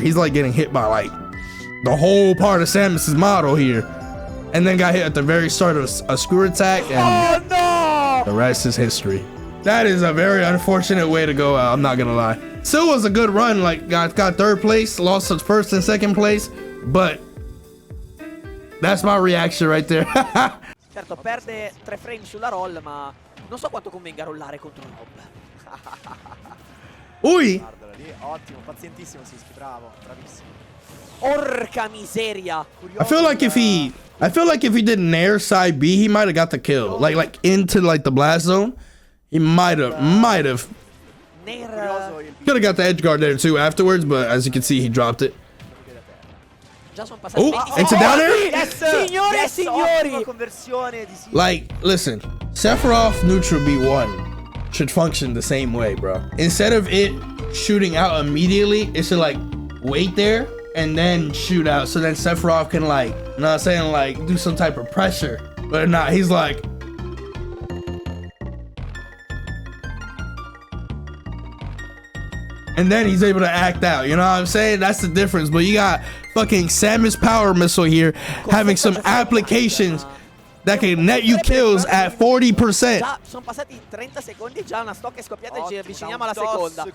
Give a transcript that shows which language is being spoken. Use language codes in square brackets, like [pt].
[en] He's like getting hit by like the whole part of Samus's model here, and then got hit at the very start of a screw attack, and the rest is history. That is a very unfortunate way to go out, I'm not gonna lie. Still was a good run, like got third place, lost his first and second place, but that's my reaction right there. [it] Certo, perde 3 frame sulla roll, ma non so quanto convenga rollare contro Rob. Ui! Guardala lì, ottimo, pazientissimo Sisqui, bravo, bravissimo. Porca miseria. [en] I feel like if he did Nair side B, he might have got the kill. Like into like the blast zone. He might have. Could have got the edge guard there too afterwards, but as you can see, he dropped it. Oh, into down there? [it] Yes, signore e signori. [en] Like, listen, Sephiroth neutral B1 should function the same way, bro. Instead of it shooting out immediately, it should like wait there and then shoot out, so then Sephiroth can like, you know what I'm saying, like do some type of pressure. But not, he's like, and then he's able to act out, you know what I'm saying? That's the difference. But you got fucking Samus power missile here having some applications that can net you kills at 40%. [it] Già, sono passati 30 secondi, già una stock è scoppiata e ci avviciniamo alla seconda.